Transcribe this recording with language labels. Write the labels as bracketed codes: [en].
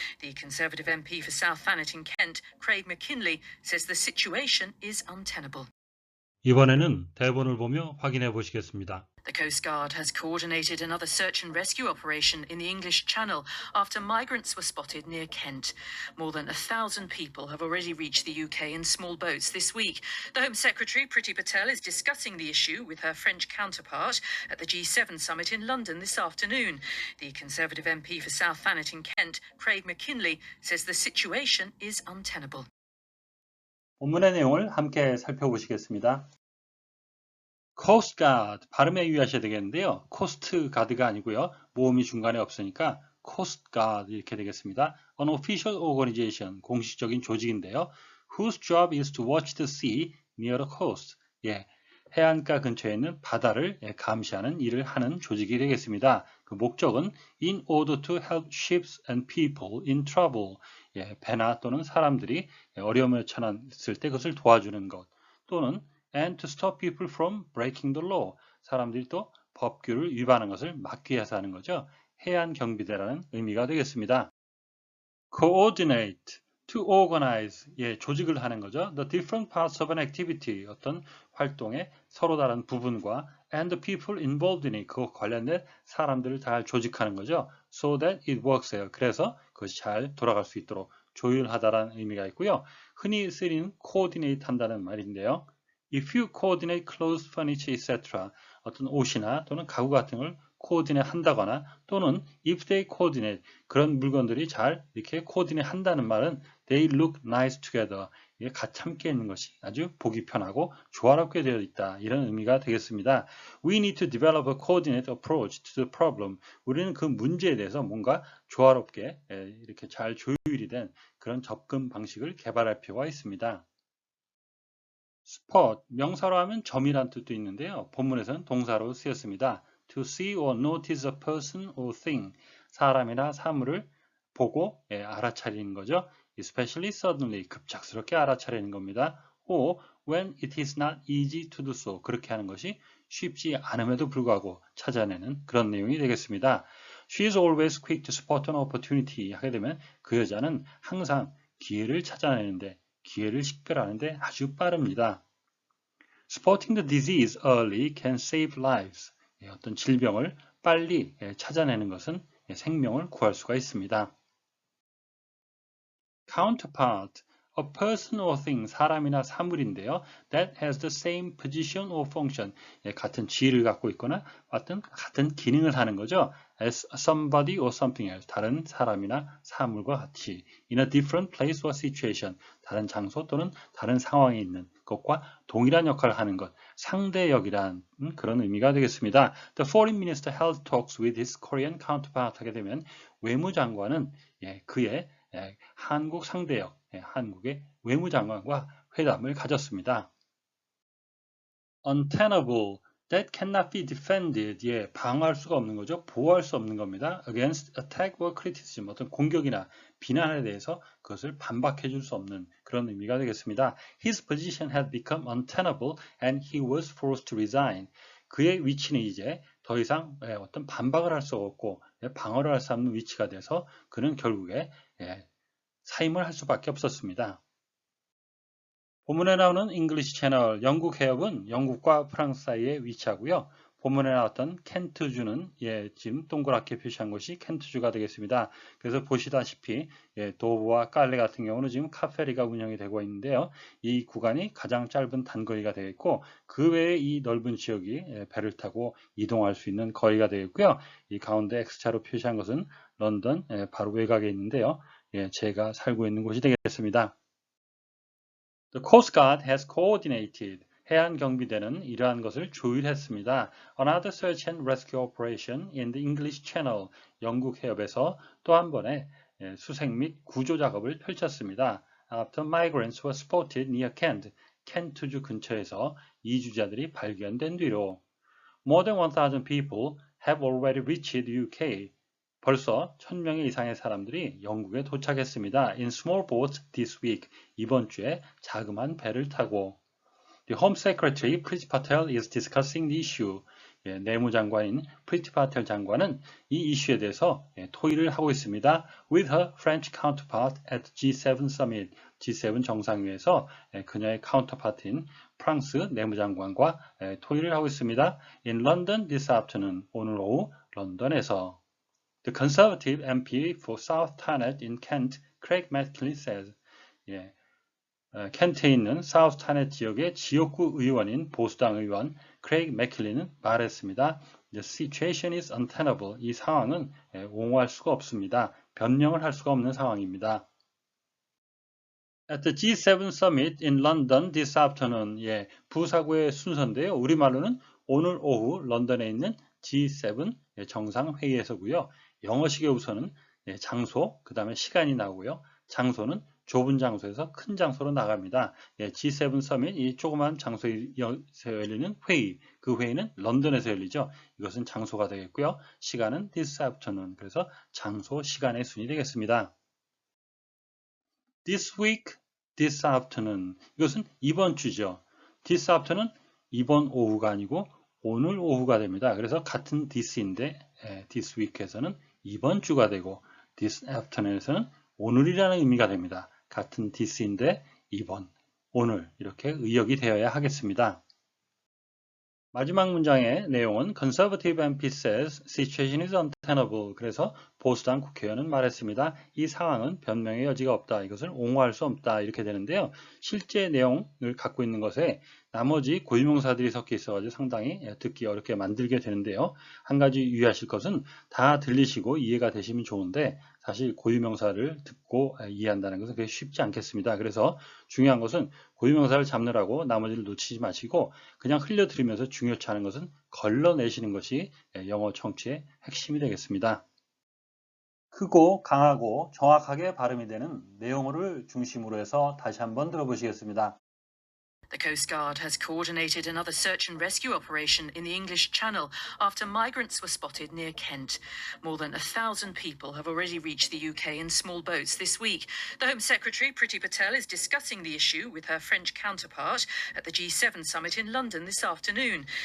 [en] The Conservative MP for South Thanet in Kent, Craig McKinley, says the situation is untenable. [ko] 이번에는 대본을 보며 확인해 보시겠습니다. [en] The Coast Guard has coordinated another search and rescue operation in the English Channel after migrants were spotted near Kent. More than 1,000 people have already reached the UK in small boats this week. The Home Secretary, Priti Patel, is discussing the issue with her French counterpart at the G7 summit in London this afternoon. The Conservative MP for South Thanet in Kent, Craig McKinley, says the situation is untenable. [ko] 본문의 내용을 함께 살펴보시겠습니다. Coast Guard, 발음에 유의하셔야 되겠는데요. Coast Guard가 아니고요. 모음이 중간에 없으니까 Coast Guard 이렇게 되겠습니다. [en] An official organization, [ko] 공식적인 조직인데요. [en] Whose job is to watch the sea near the coast. [ko] 예, 해안가 근처에 있는 바다를 감시하는 일을 하는 조직이 되겠습니다. 그 목적은 [en] in order to help ships and people in trouble. [ko] 예, 배나 또는 사람들이 어려움에 처했을 때 그것을 도와주는 것. 또는 [en] and to stop people from breaking the law. [ko] 사람들이 또 법규를 위반하는 것을 막기 위해서 하는 거죠. 해안 경비대라는 의미가 되겠습니다. coordinate, [en] to organize, [ko] 예, 조직을 하는 거죠. [en] The different parts of an activity, [ko] 어떤 활동의 서로 다른 부분과 [en] and the people involved in it, [ko] 그 관련된 사람들을 잘 조직하는 거죠. [en] So that it works예요. [ko] 그래서 그것이 잘 돌아갈 수 있도록 조율하다라는 의미가 있고요. 흔히 쓰이는 coordinate 한다는 말인데요. [en] If you coordinate clothes, furniture, etc. [ko] 어떤 옷이나 또는 가구 같은 걸 coordinate 한다거나 또는 [en] if they coordinate [ko] 그런 물건들이 잘 이렇게 coordinate 한다는 말은 [en] they look nice together. [ko] 이게 같이 함께 있는 것이 아주 보기 편하고 조화롭게 되어 있다. 이런 의미가 되겠습니다. [en] We need to develop a coordinated approach to the problem. [ko] 우리는 그 문제에 대해서 뭔가 조화롭게 이렇게 잘 조율이 된 그런 접근 방식을 개발할 필요가 있습니다. spot, 명사로 하면 점이란 뜻도 있는데요. 본문에서는 동사로 쓰였습니다. [en] To see or notice a person or thing, [ko] 사람이나 사물을 보고 알아차리는 거죠. [en] Especially suddenly, [ko] 급작스럽게 알아차리는 겁니다. [en] or when it is not easy to do so, [ko] 그렇게 하는 것이 쉽지 않음에도 불구하고 찾아내는 그런 내용이 되겠습니다. [en] She is always quick to spot an opportunity [ko] 하게 되면 그 여자는 항상 기회를 찾아내는데 기회를 식별하는데 아주 빠릅니다. [en] Spotting the disease early can save lives. [ko] 어떤 질병을 빨리 찾아내는 것은 생명을 구할 수가 있습니다. [en] Counterpart, a person or thing, [ko] 사람이나 사물인데요. [en] That has the same position or function. [ko] 같은 지위를 갖고 있거나 같은 기능을 하는 거죠. [en] As somebody or something else, [ko] 다른 사람이나 사물과 같이. [en] In a different place or situation, [ko] 다른 장소 또는 다른 상황에 있는 것과 동일한 역할을 하는 것. 상대역이란 그런 의미가 되겠습니다. [en] The foreign minister held talks with his Korean counterpart [ko] 하게 되면 외무장관은 그의 한국 상대역, 한국의 외무장관과 회담을 가졌습니다. [en] Untenable, that cannot be defended, [ko] 방어할 수가 없는 거죠. 보호할 수 없는 겁니다. [en] Against attack or criticism, [ko] 어떤 공격이나 비난에 대해서 그것을 반박해 줄 수 없는 그런 의미가 되겠습니다. [en] His position had become untenable and he was forced to resign. [ko] 그의 위치는 이제 더 이상 어떤 반박을 할 수 없고 방어를 할 수 없는 위치가 돼서 그는 결국에 사임을 할 수밖에 없었습니다. 본문에 나오는 잉글리시 채널 영국 해협은 영국과 프랑스 사이에 위치하고요. 본문에 나왔던 켄트주는 지금 동그랗게 표시한 것이 켄트주가 되겠습니다. 그래서 보시다시피 도브와 깔레 같은 경우는 지금 카페리가 운영이 되고 있는데요. 이 구간이 가장 짧은 단거리가 되겠고 그 외에 이 넓은 지역이 배를 타고 이동할 수 있는 거리가 되겠고요. 이 가운데 X자로 표시한 것은 런던 바로 외곽에 있는데요. 제가 살고 있는 곳이 되겠습니다. [en] The Coast Guard has coordinated. [ko] 해안경비대는 이러한 것을 조율했습니다. [en] Another search and rescue operation in the English Channel. [ko] 영국 해협에서 또 한 번의 수색 및 구조 작업을 펼쳤습니다. [en] After migrants were spotted near Kent. [ko] 켄트주 근처에서 이주자들이 발견된 뒤로 [en] More than 1,000 people have already reached the UK. [ko] 벌써 1,000명 이상의 사람들이 영국에 도착했습니다. [en] In small boats this week. [ko] 이번 주에 자그마한 배를 타고. [en] The Home Secretary Priti Patel is discussing the issue. [ko] 내무장관인 프리티 파텔 장관은 이 이슈에 대해서 토의를 하고 있습니다. [en] With her French counterpart at G7 Summit. [ko] G7 정상회의에서 그녀의 카운터파트인 프랑스 내무장관과 토의를 하고 있습니다. [en] In London this afternoon. [ko] 오늘 오후 런던에서. [en] The Conservative MP for South Thanet in Kent, Craig McKinley says, [ko] 켄트에 있는 사우스 타넷 지역의 지역구 의원인 보수당 의원 크레이그 맥킬리는 말했습니다. [en] The situation is untenable. [ko] 이 상황은 옹호할 수가 없습니다. 변명을 할 수가 없는 상황입니다. [en] At the G7 Summit in London this afternoon. [ko] 부사구의 순서인데요. 우리말로는 오늘 오후 런던에 있는 G7 정상회의에서고요. 영어식의 우선은 장소, 그 다음에 시간이 나오고요. 장소는 좁은 장소에서 큰 장소로 나갑니다. G7 서밋, 이 조그만 장소에서 열리는 회의, 그 회의는 런던에서 열리죠. 이것은 장소가 되겠고요. 시간은 this afternoon, 그래서 장소, 시간의 순이 되겠습니다. [en] This week, this afternoon, [ko] 이것은 이번 주죠. This afternoon, 이번 오후가 아니고 오늘 오후가 됩니다. 그래서 같은 this인데 this week에서는 이번 주가 되고 this afternoon에서는 오늘이라는 의미가 됩니다. 같은 this인데 이번, 오늘 이렇게 의역이 되어야 하겠습니다. 마지막 문장의 내용은 [en] Conservative MP says situation is untenable. [ko] 그래서 보수당 국회의원은 말했습니다. 이 상황은 변명의 여지가 없다. 이것을 옹호할 수 없다. 이렇게 되는데요. 실제 내용을 갖고 있는 것에 나머지 고유명사들이 섞여 있어가지고 상당히 듣기 어렵게 만들게 되는데요. 한 가지 유의하실 것은 다 들리시고 이해가 되시면 좋은데 사실 고유명사를 듣고 이해한다는 것은 그게 쉽지 않겠습니다. 그래서 중요한 것은 고유명사를 잡느라고 나머지를 놓치지 마시고 그냥 흘려들으면서 중요치 않은 것은 걸러내시는 것이 영어 청취의 핵심이 되겠습니다. 크고 강하고 정확하게 발음이 되는 내용어를 중심으로 해서 다시 한번 들어보시겠습니다. [en] The Coast Guard has coordinated another search and rescue operation in the English Channel after migrants were spotted near Kent. More than 1,000 people have already reached the UK in small boats this week. The Home Secretary, Priti Patel, is discussing the issue with her French counterpart at the G7 summit in London this afternoon.